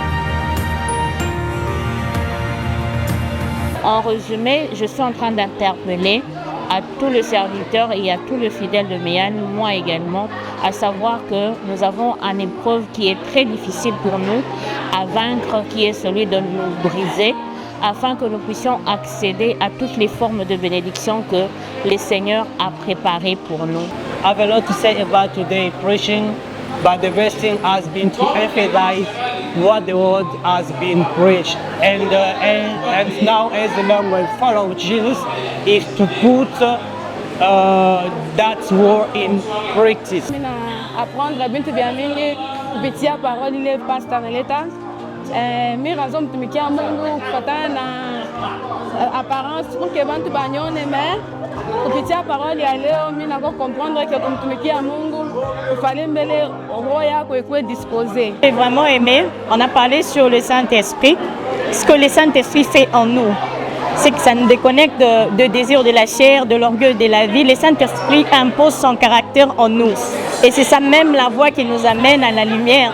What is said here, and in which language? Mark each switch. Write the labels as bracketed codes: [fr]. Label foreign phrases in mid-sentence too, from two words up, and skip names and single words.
[fr] En résumé, je suis en train d'interpeller à tous les serviteurs et à tous les fidèles de Méane, moi également, à savoir que nous avons une épreuve qui est très difficile pour nous à vaincre, qui est celui de nous briser, afin que nous puissions accéder à toutes les formes de bénédiction que le Seigneur a préparées pour nous. [en] I have a lot to say about today's preaching, but the best thing has been to emphasize what the word has been preached. And now, as the Lord follow Jesus, is to put that word in practice. [sw] Apprendre bintu vya mingi kupitia parole ile pastor analeta. Mimi raison mtumikia Mungu kufuatana na [fr] apparence pour que [sw] bantu banyone mais kupitia parole ya leo mimi nako [fr] comprendre que [sw] kumtumikia Mungu ufale mbele roho yako ikuwe disposé. [fr] J'ai vraiment aimé, on a parlé sur le Saint-Esprit, ce que le Saint-Esprit fait en nous. C'est que ça nous déconnecte de désir de la chair, de l'orgueil de la vie. Le Saint-Esprit impose son caractère en nous. Et c'est ça même la voie qui nous amène à la lumière.